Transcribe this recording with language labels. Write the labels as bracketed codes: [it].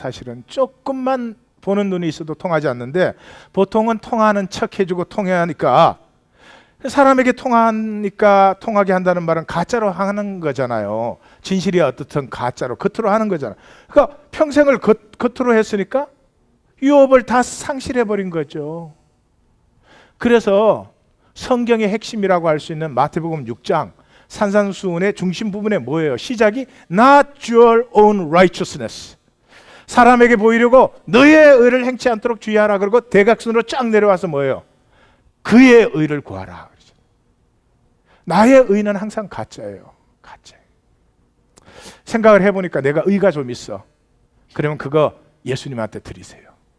[ko] 사실은 조금만 보는 눈이 있어도 통하지 않는데, 보통은 통하는 척 해주고 통해하니까, 사람에게 통하니까 통하게 한다는 말은 가짜로 하는 거잖아요. 진실이 어떻든 가짜로 겉으로 하는 거잖아요. 그러니까 평생을 겉으로 했으니까 유업을 다 상실해버린 거죠. 그래서 성경의 핵심이라고 할 수 있는 마태복음 6장 산산수훈의 중심 부분에 뭐예요? 시작이 [en] Not your own righteousness. [ko] 사람에게 보이려고 너의 의를 행치 않도록 주의하라. 그러고 대각선으로 쫙 내려와서 뭐예요? 그의 의를 구하라. 나의 의는 항상 가짜예요. 가짜. 생각을 해보니까 내가 의가 좀 있어. 그러면 그거 예수님한테 드리세요.